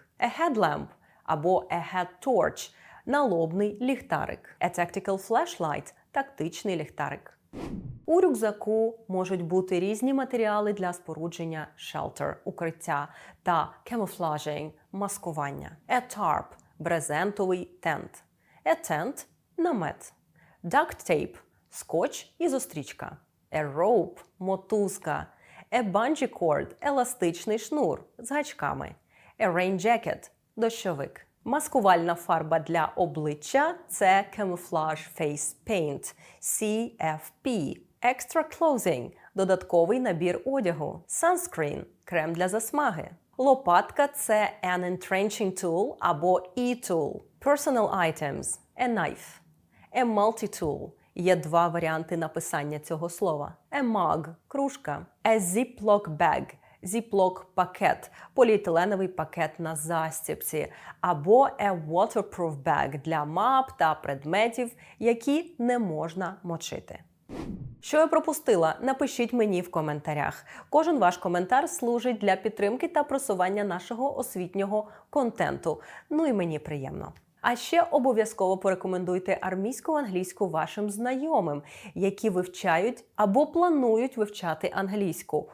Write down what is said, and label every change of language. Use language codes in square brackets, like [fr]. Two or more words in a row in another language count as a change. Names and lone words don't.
[en] A headlamp або a head torch – [uk] налобний ліхтарик. [en] A tactical flashlight – [uk] тактичний ліхтарик. У рюкзаку можуть бути різні матеріали для спорудження shelter – укриття та camouflaging – маскування. [en] A tarp – [uk] брезентовий тент. [en] A tent – намет. Duct tape [uk] – скотч і зустрічка. [en] A rope – мотузка. A bungee cord – [uk] еластичний шнур з гачками. [en] A rain jacket – [uk] дощовик. Маскувальна фарба для обличчя – це [en] Camouflage Face Paint [uk] – CFP. [en] Extra clothing – [uk] додатковий набір одягу. Sunscreen – крем для засмаги. Лопатка – це [en] an entrenching tool [uk] або e-tool. [en] Personal items – a knife. A multi-tool – [uk] є два варіанти написання цього слова. [en] A mug – кружка. A ziploc bag – [uk] зіплок-пакет, поліетиленовий пакет на застібці, або [en] a waterproof bag [uk] для мап та предметів, які не можна мочити. Що я пропустила? Напишіть мені в коментарях. Кожен ваш коментар служить для підтримки та просування нашого освітнього контенту. Ну і мені приємно. А ще обов'язково порекомендуйте армійську англійську вашим знайомим, які вивчають або планують вивчати англійську.